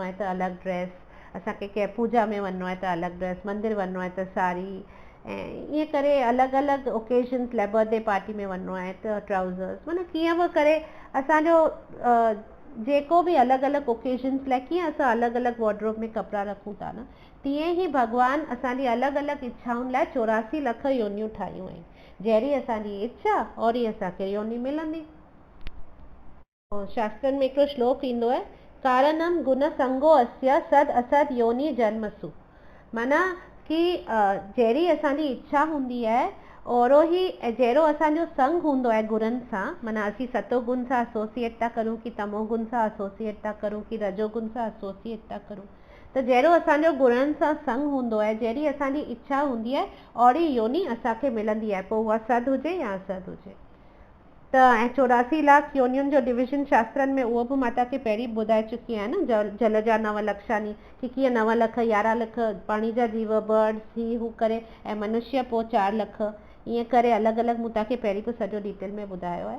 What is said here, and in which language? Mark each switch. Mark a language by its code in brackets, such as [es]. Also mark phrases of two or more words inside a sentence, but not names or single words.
[sd] आहे त अलॻि ड्रेस, असांखे कंहिं पूजा में वञिणो आहे त अलॻि ड्रेस, मंदिर वञिणो आहे त साड़ी, ऐं ईअं करे अलॻि अलॻि ओकेजन्स लाइ, [en] birthday party [sd] में वञिणो आहे त ट्राउज़र्स, माना कीअं बि करे असांजो जेको बि अलॻि अलॻि ओकेजन्स लाइ कीअं असां अलॻि अलॻि वॉर्डरोब में कपिड़ा रखूं था न, तीअं ई भॻवानु असांजी अलॻि अलॻि इच्छाउनि लाइ 84 लख योनियूं ठाहियूं आहिनि। जहिड़ी असांजी इच्छा ओहिड़ी असांखे योनी मिलंदी। शास्त्रनि में हिकिड़ो श्लोक ईंदो आहे, [sa] कारणम गुण संगो अस्य सद असद योनि जन्मसु, [sd] माना कि जहिड़ी असांजी इच्छा हूंदी आहे ओहिड़ो ई जहिड़ो असांजो संग हूंदो आहे गुणनि सां, माना असीं सतोगुण सां एसोसिएट था करूं कि तमोगुण सां एसोसिएट था करूं कि रजोगुण सां एसोसिएट था करूं, त जहिड़ो असांजो गुणनि सां संग हूंदो आहे, जहिड़ी असांजी इच्छा हूंदी आहे ओहिड़ी योनी असांखे मिलंदी आहे, पोइ उहा सद हुजे या असद हुजे। त ऐं 84 लाख योनियुनि जो डिविजन शास्त्रनि में उहो बि मां तव्हांखे पहिरीं ॿुधाए चुकी आहियां न, जल जा 9 लक्षानी, कि कीअं 9 लख 11 लख पाणी जा जीव, बर्ड्स, ही हू करे, ऐं मनुष्य पोइ 4 लख, ईअं करे अलॻि अलॻि मूं तव्हांखे पहिरीं बि सॼो डिटेल में ॿुधायो आहे।